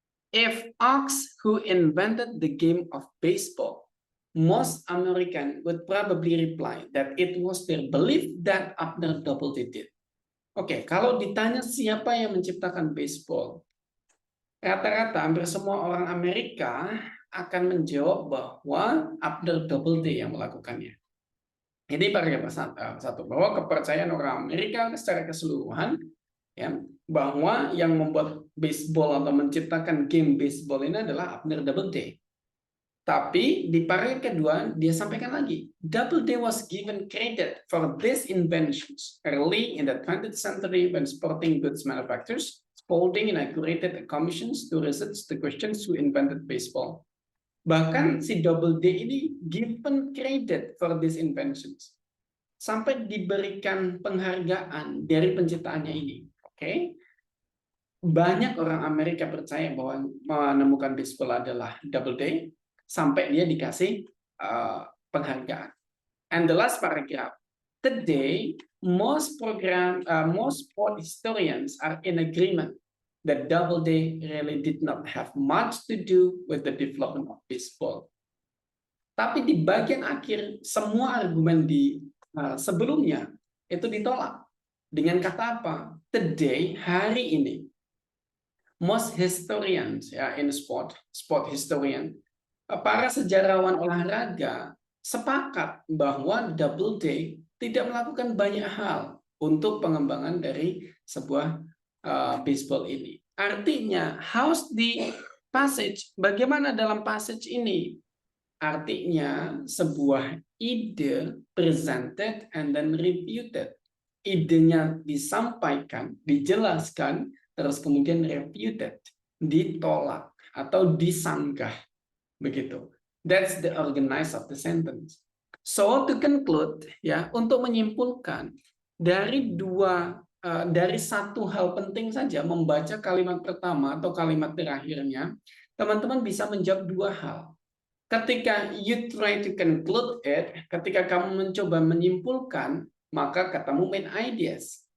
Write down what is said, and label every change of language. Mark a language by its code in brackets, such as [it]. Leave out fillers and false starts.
[en] If Ox who invented the game of baseball, most American would probably reply that it was their belief that Abner Doubleday did. [id] Oke, kalau ditanya siapa yang menciptakan baseball, rata-rata hampir semua orang Amerika akan menjawab bahwa Abner Doubleday yang melakukannya. Ini paragraf satu, bahwa kepercayaan orang Amerika secara keseluruhan ya, bahwa yang membuat baseball atau menciptakan game baseball ini adalah Abner Doubleday. Tapi di paragraf kedua dia sampaikan lagi, [en] Doubleday was given credit for these inventions early in the 20th century when sporting goods manufacturers Spalding inaugurated commissions to research the questions who invented baseball. [id] Bahkan si Doubleday ini [en] given credit for these inventions. [id] Sampai diberikan penghargaan dari penciptaannya ini. Oke. Banyak orang Amerika percaya bahwa menemukan baseball adalah Doubleday sampai dia dikasih penghargaan. [en] And the last paragraph. Today, most sport historians are in agreement that Doubleday really did not have much to do with the development of baseball. [id] Tapi di bagian akhir, semua argumen di sebelumnya itu ditolak. Dengan kata apa? Today, hari ini, [en] most historians [id] ya [en] in sport historian, [id] para sejarawan olahraga sepakat bahwa Doubleday tidak melakukan banyak hal untuk pengembangan dari sebuah baseball ini. Artinya, [en] how's the passage? [id] Bagaimana dalam passage ini? Artinya, sebuah ide [en] presented and then refuted. [id] Idenya disampaikan, dijelaskan, terus kemudian refuted, ditolak atau disanggah. Begitu. [en] That's the organize of the sentence. So to conclude, [id] ya, untuk menyimpulkan dari satu hal penting saja membaca kalimat pertama atau kalimat terakhirnya, teman-teman bisa menjawab dua hal. Ketika [en] you try to conclude it, [id] ketika kamu mencoba menyimpulkan, maka ketemu main ideas.